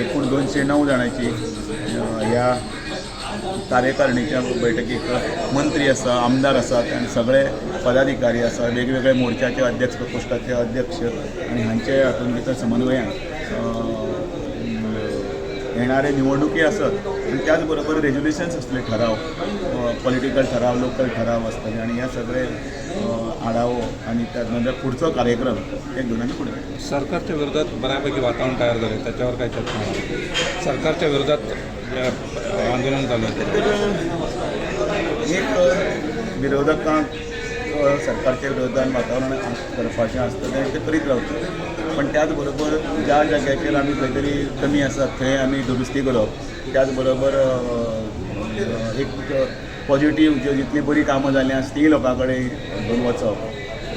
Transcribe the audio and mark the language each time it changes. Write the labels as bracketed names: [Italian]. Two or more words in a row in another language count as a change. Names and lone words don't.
[Konkani] एकूण 209 जाणांची ह्या कार्यकारिणीच्या बैठकीक मंत्री आसा, आमदार आसात आणि सगळे पदाधिकारी आसा, वेगवेगळे मोर्चाचे अध्यक्ष प्रकोष्ठाचे अध्यक्ष आणि हांचे हातूंत भितर समन्वयान येणारे निवडणुकी आसत आणि त्याच बरोबर रेजोल्युशन्स आसतले, ठराव, पॉलिटिकल ठराव, लोकल ठराव आसतले आणि ह्या सगळे आढावो आणि त्यानंतर पुढचो कार्यक्रम हे घेऊन आम्ही पुढे. [Marathi] सरकारच्या विरोधात बऱ्यापैकी वातावरण तयार झाले, त्याच्यावर काय चर्चा होणार? सरकारच्या विरोधात आंदोलन चालू आहे. [Konkani] एक विरोधकांक सरकारच्या विरोधात वातावरण करपाचें आसता ते करीत रावतात, पण त्याच बरोबर ज्या जाग्याचेर आमी खंय तरी कमी आसात थंय आमी दुरुस्ती करप. त्याच बरोबर एक पॉझिटीव जितली बरी कामां जालीं आसा ती लोकां कडेन घेवन वचप.